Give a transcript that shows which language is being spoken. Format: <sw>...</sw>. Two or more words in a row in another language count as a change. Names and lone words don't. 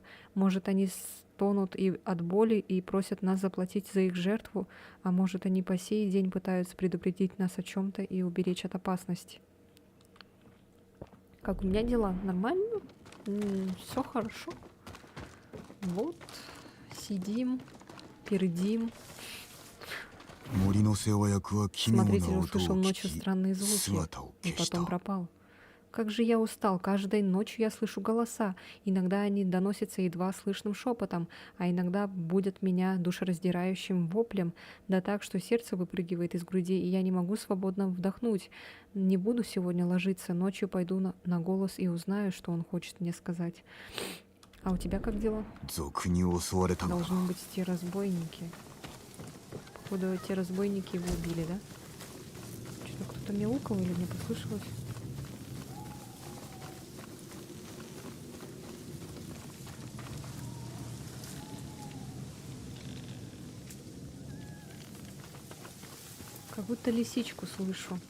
<ru>Может, они стонут и от боли и просят нас заплатить за их жертву? А может, они по сей день пытаются предупредить нас о чем-то и уберечь от опасности? Как у меня дела? Нормально? Все хорошо. Вот. Сидим, пердим.</ru> <ja>森の世話役は奇妙</ja> <ru>Смотритель</ru> <ja>な音</ja> <ru>услышал</ru> <ja>を聞</ja> <ru>ночью</ru> <ja>き</ja> <ru>странные звуки</ru> <ja>姿を</ja> <ru>и</ru> <ja>消し</ja> <ru>потом</ru> <ja>た</ja> <ru>пропал. Как же я устал. Каждой ночью я слышу голоса. Иногда они доносятся едва слышным шепотом, а иногда будут меня душераздирающим воплем, да так, что сердце выпрыгивает из груди, и я не могу свободно вдохнуть. Не буду сегодня ложиться. Ночью пойду на голос и узнаю, что он хочет мне сказать. А у тебя как дела?</ru> <ja>賊に襲われたのだ</ja> <ru>Должны быть те разбойники. Походу, те разбойники его убили, да? Что-то кто-то мяукал или мне послышалось? Как будто лисичку слышу.</ru>